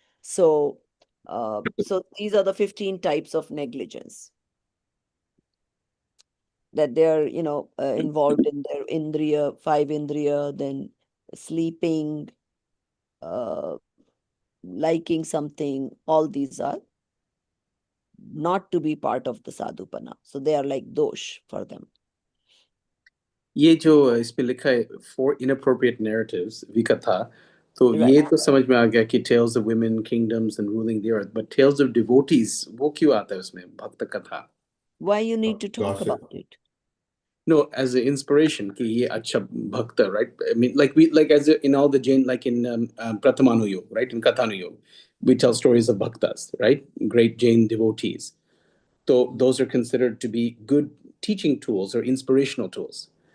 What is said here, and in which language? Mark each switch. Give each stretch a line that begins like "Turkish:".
English: So, so these are the 15 types of negligence that they're, involved in their indriya, 5 indriya, then sleeping, uh, liking something, all these are not to be part of the sadhupana. So they are like dosh for them.
Hindi: ये जो इस पे लिखा है
English: for inappropriate narratives
Hindi: विकथा, तो
English: Right.
Hindi: ये तो समझ में आ गया कि
English: tales of women, kingdoms and ruling the earth, but tales of devotees
Hindi: वो क्यों आता है उसमें भक्त कथा?
English: Why you need to talk Gossip. about it? No, as an inspiration
Hindi: कि ये अच्छा
English: bhakta, right? I mean, like as in all the Jain, like in Prathamanu Yog, right? In Kathanu Yog, we tell stories of bhaktas, right? Great Jain devotees. So those are considered to be good teaching tools or inspirational tools.